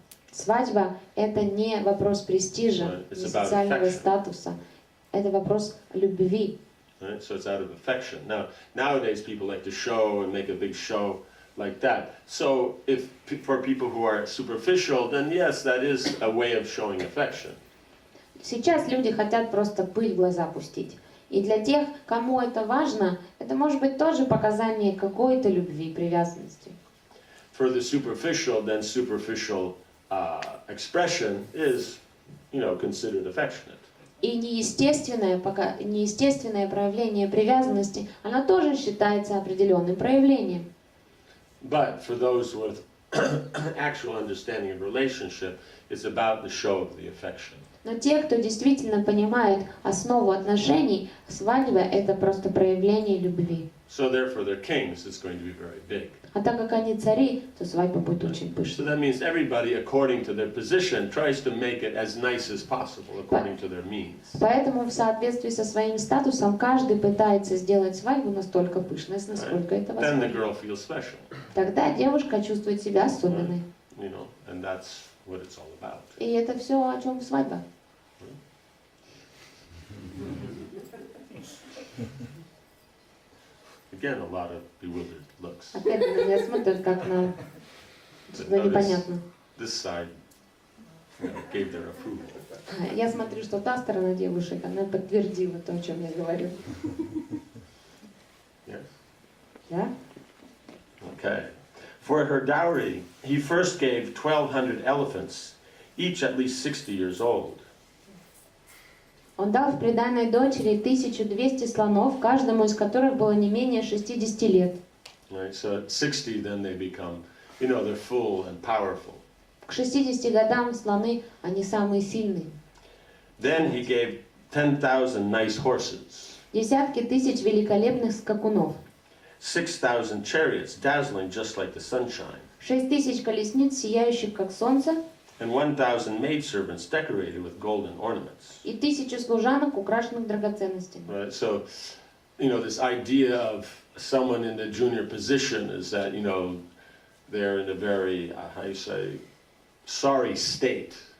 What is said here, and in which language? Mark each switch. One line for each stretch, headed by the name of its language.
Russian: Свадьба – это не вопрос престижа, не социального статуса. Это вопрос любви.
English: Right? So it's out of affection. Now, nowadays people like to show and make a big show like that. So if for people who are superficial, then yes, that is a way of showing affection.
Russian: Сейчас люди хотят просто пыль в глаза пустить. И для тех, кому это важно, это может быть тоже показание какой-то любви, привязанности.
English: For the superficial, then superficial expression is, considered affectionate.
Russian: И неестественное проявление привязанности, оно тоже считается определенным проявлением.
English: But for those with actual understanding of relationship, it's about the show of the affection.
Russian: Но те, кто действительно понимает основу отношений, свадьба – это просто проявление любви.
English: So therefore, they're kings. It's going to be very big.
Russian: А так как они цари, то свадьба будет очень
English: So
Russian: пышной.
English: that means everybody, according to their position, tries to make it as nice as possible, according to their means.
Russian: Поэтому в соответствии со своим статусом каждый пытается сделать свадьбу настолько пышной, насколько это
English: Then the
Russian: возможно.
English: girl feels special,
Russian: Тогда девушка чувствует себя особенной.
English: and that's what it's all about.
Russian: И это все, о чем свадьба.
English: Again, a lot of bewildered looks.
Russian: Опять на меня смотрят, как на что-то непонятно.
English: This side gave their approval.
Russian: Я смотрю, что та сторона девушек, она подтвердила то, о чем я говорю.
English: Yes?
Russian: Да?
English: Okay. For her dowry, he first gave 1,200 elephants, each at least 60 years old.
Russian: Он дал в приданой дочери 1200 слонов, каждому из которых было не менее 60 лет.
English: Right? So at 60, then they become, they're full and powerful.
Russian: К 60 годам слоны, они самые сильные.
English: Then he gave 10,000 nice horses,
Russian: Десятки тысяч великолепных скакунов.
English: 6,000 chariots, dazzling just like the sunshine,
Russian: 6000 колесниц, сияющих как солнце,
English: and 1,000 maidservants decorated with golden ornaments.
Russian: и 1000 служанок, украшенных драгоценностями.
English: Right? So, this idea of someone in the junior position is that, they're in a very, sorry state.